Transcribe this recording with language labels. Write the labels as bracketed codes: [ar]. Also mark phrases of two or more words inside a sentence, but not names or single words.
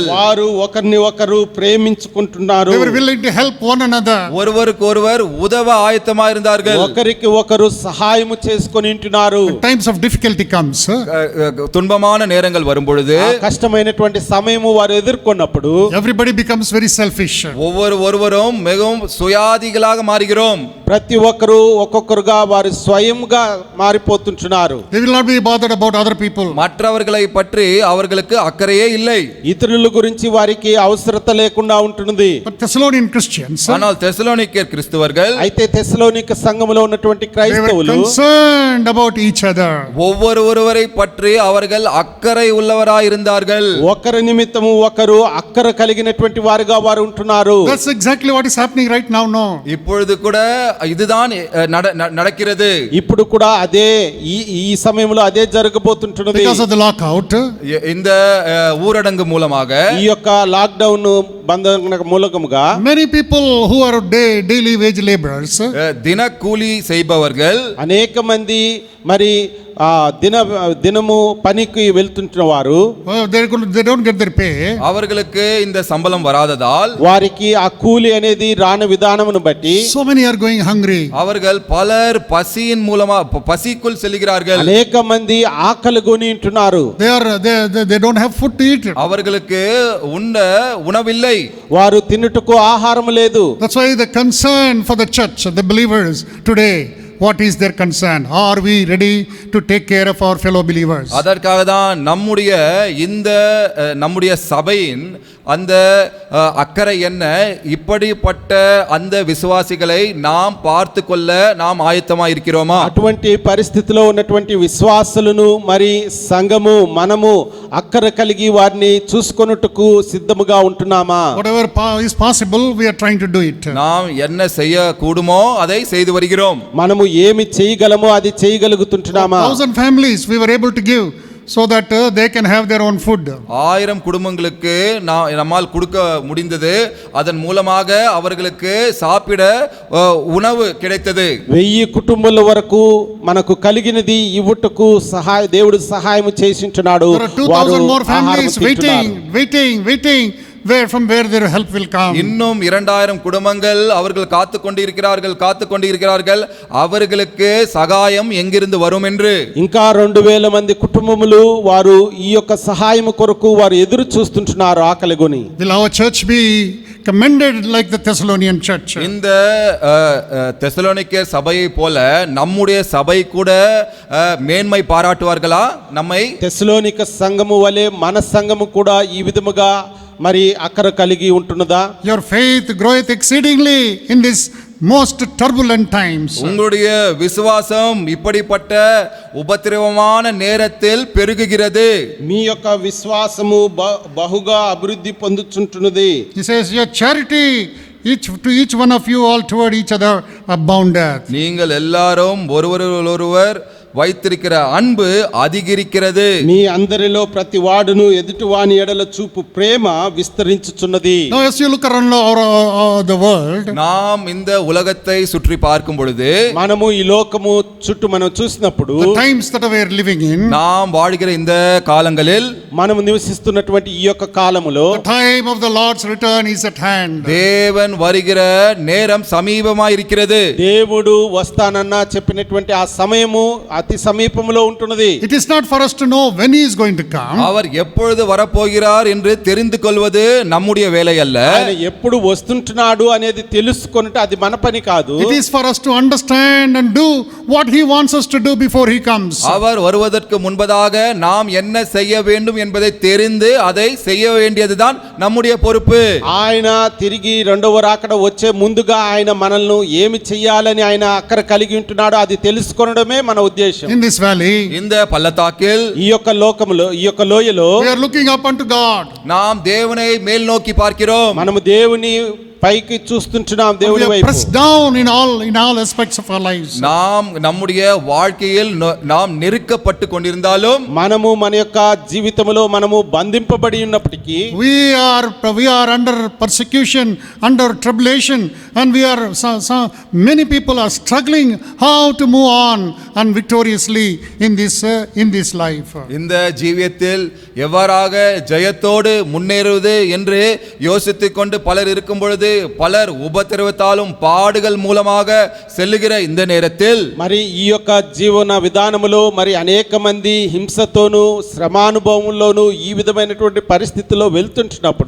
[te] వారు ఒకరిని ఒకరు ప్రేమించుకుంటున్నారు. [en] They were willing to help one another. [ta] ஒருவருக்கொருவர் உதவ ஆயத்தமாக இருந்தார்கள். [te] ఒకరికి ఒకరు సహాయము చేసుకొని ఉంటున్నారు. [en] Times of difficulty comes. [ta] துன்பமான நேரங்கள் வரும் பொழுது, [te] కష్టమైనటువంటి సమయము వారు ఎదుర్కొన్నప్పుడు [en] Everybody becomes very selfish. [ta] ஒவ்வொருவரும் மிகவும் சுயாதிகளாக மாறுகிறோம். [te] ప్రతి ఒక్కరు ఒక్కొక్కరుగా వారు స్వయంగా మారిపోతుంటున్నారు. [en] They will not be bothered about other people. [ta] மற்றவர்களை பற்றி அவர்களுக்கு அக்கறையே இல்லை. [te] ఇతరుల గురించి వారికి అవసరత లేకుండా ఉంటున్నది. [en] But Thessalonian Christians, [ta] ஆனால் தெசலோனிக்கர் கிறிஸ்தவர்கள் [te] అయితే తెస్సలోనిక సంఘములో ఉన్నటువంటి [en] they were [te] క్రైస్తవులు [en] concerned about each other. [ta] ஒவ்வொருவரை பற்றி அவர்கள் அக்கறை உள்ளவராய் இருந்தார்கள். [te] ఒకరి నిమిత్తము ఒకరు అక్కర కలిగినటువంటి వారుగా వారు ఉంటున్నారు. [en] That's exactly what is happening right now. No. [ta] இப்பொழுது கூட இதுதான் நடக்கிறது. [te] ఇప్పుడు కూడా అదే ఈ సమయంలో అదే జరగబోతుంటున్నది. [en] Because of the lockout, [ta] இந்த ஊரடங்கு மூலமாக, [te] ఈ యొక్క లాక్డౌన్ బంధన మూలకముగా [en] many people who are daily wage laborers, [ta] தினக்கூலி செய்பவர்கள், [te] అనేక మంది మరి దినము పనికి వెళ్తుంటున్న వారు [en] they don't get their pay. [ta] அவர்களுக்கு இந்த சம்பளம் வராததால் [te] వారికి ఆ కూలి అనేది రాని విధానమును బట్టి [en] So many are going hungry. [ta] அவர்கள் பலர் பசியின் மூலமா பசிக்குள் செல்கிறார்கள். [te] అనేక మంది ఆకలి కొని ఉంటున్నారు. [en] They don't have food to eat. [ta] அவர்களுக்கு உண்ண உணவில்லை. [te] వారు తినుటకు ఆహారం లేదు. [en] That's why the concern for the church, the believers today, what is their concern? Are we ready to take care of our fellow believers? [ta] அதற்காக தான் நம்முடைய சபையின் அந்த அக்கறை என்ன, இப்படிப்பட்ட அந்த விசுவாசிகளை நாம் பார்த்து கொள்ள நாம் ஆயத்தமாக இருக்கிறோமா? [te] అటువంటి పరిస్థితిలో ఉన్నటువంటి విశ్వాసులను మరి సంఘము మనము అక్కర కలిగి వారిని చూసుకొనుటకు సిద్ధముగా ఉంటున్నామా? [en] Whatever is possible, we are trying to do it. [ta] நாம் என்ன செய்ய கூடுமோ அதை செய்து வருகிறோம். [te] మనము ఏమి చేయగలమో అది చేయగలుగుతుంటున్నామా? [en] 1,000 families we were able to give so that they can have their own food. [ta] 1000 குடும்பங்களுக்கு நம்மால் கொடுக்க முடிந்தது. அதன் மூலமாக அவர்களுக்கு சாப்பிட உணவு கிடைத்தது. [te] 1000 కుటుంబాల వరకు మనకు కలిగినది ఇవ్వుటకు దేవుడు సహాయం చేసించున్నాడు. [en] There are 2,000 more families waiting from where their help will come. [ta] இன்னும் 2000 குடும்பங்கள் அவர்கள் காத்து கொண்டிருக்கிறார்கள் அவர்களுக்கு சகாயம் எங்கிருந்து வரும் என்று. [te] ఇంకా 2000 మంది కుటుంబములు వారు ఈ యొక్క సహాయం కొరకు వారు ఎదురు చూస్తుంటున్నారు ఆకలిగొని. [en] Will our church be commended like the Thessalonian church? [ta] இந்த தெசலோனிக்க சபையை போல நம்முடைய சபை கூட மேன்மை பாராட்டுவார்களா? நம்மை [te] తెస్సలోనిక సంఘము వలె మన సంఘము కూడా ఈ విధముగా మరి అక్కర కలిగి ఉంటున్నదా? [en] Your faith groweth exceedingly in this most turbulent times. [ta] உங்களுடைய விசுவாசம் இப்படிப்பட்ட உபத்திரவமான நேரத்தில் பெருகுகிறது. [te] మీ యొక్క విశ్వాసము బహుగా అభివృద్ధి పొందుచుంటున్నది. [en] He says, your charity to each one of you all toward each other aboundeth. [ta] நீங்கள் எல்லாரும் ஒருவரோடொருவர் வைத்திருக்கிற அன்பு அதிகரிக்கிறது. [te] మీ అందరిలో ప్రతి వాడును ఎదుటి వాని ఎడల చూపు ప్రేమ విస్తరించుచున్నది. [en] Now as you look around the world, [ta] நாம் இந்த உலகத்தை சுற்றி பார்க்கும் பொழுது [te] మనము ఈ లోకము చుట్టూ మనం చూసినప్పుడు [en] the times that we are living in, [ta] நாம் வாழ்கிற இந்த காலங்களில் [te] మనము నివసిస్తున్నటువంటి ఈ యొక్క కాలములో [en] the time of the Lord's return is at hand. [ta] தேவன் வருகிற நேரம் சமீபமாய் இருக்கிறது. [te] దేవుడు వస్తానన్న చెప్పినటువంటి ఆ సమయము అతి సమీపంలో ఉంటున్నది. [en] It is not for us to know when he is going to come. [ta] அவர் எப்பொழுது வரப்போகிறார் என்று தெரிந்து கொள்வது நம்முடைய வேலை அல்ல. [te] ఆయన ఎప్పుడు వస్తుంటున్నాడు అనేది తెలుసుకొనుట అది మన పని కాదు. [en] It is for us to understand and do what he wants us to do before he comes. [ta] அவர் வருவதற்கு முன்பதாக நாம் என்ன செய்ய வேண்டும் என்பதை தெரிந்து அதை செய்ய வேண்டியதுதான் நம்முடைய பொறுப்பு. [te] ఆయన తిరిగి రెండవ రాకడ వచ్చే ముందుగా ఆయన మనల్ని ఏమి చేయాలని ఆయన అక్కర కలిగి ఉంటున్నాడో అది తెలుసుకోవడమే మన ఉద్దేశం. [en] In this valley, [ta] இந்த பள்ளத்தாக்கில் [te] ఈ యొక్క లోకములో ఈ యొక్క లోయలో [en] we are looking up unto God. [ta] நாம் தேவனை மேல் நோக்கி பார்க்கிறோம். [te] మనము దేవుని పైకి చూస్తుంటున్నాం, [en] We [te] దేవుని [en] are [te] వైపు. [en] pressed down in all aspects of our lives. [ta] நாம் நம்முடைய வாழ்க்கையில் நாம் நெருக்கப்பட்டு கொண்டிருந்தாலும் [te] మనము మన యొక్క జీవితంలో మనము బంధింపబడి ఉన్నప్పటికీ [en] We are under persecution, under tribulation, and many people are struggling how to move on and victoriously in this life. [ta] இந்த ஜீவியத்தில் எவ்வாறாக ஜெயத்தோடு முன்னேறுவது என்று யோசித்துக் கொண்டு பலர் இருக்கும் பொழுது பலர் உபத்திரவத்தாலும் பாடுகள் மூலமாக செல்லுகிற இந்த நேரத்தில் [te] మరి ఈ యొక్క జీవన విధానములో మరి అనేక మంది హింసతోను శ్రమానుభవంలోను ఈ విధమైనటువంటి పరిస్థితిలో వెళ్తుంటున్నప్పుడు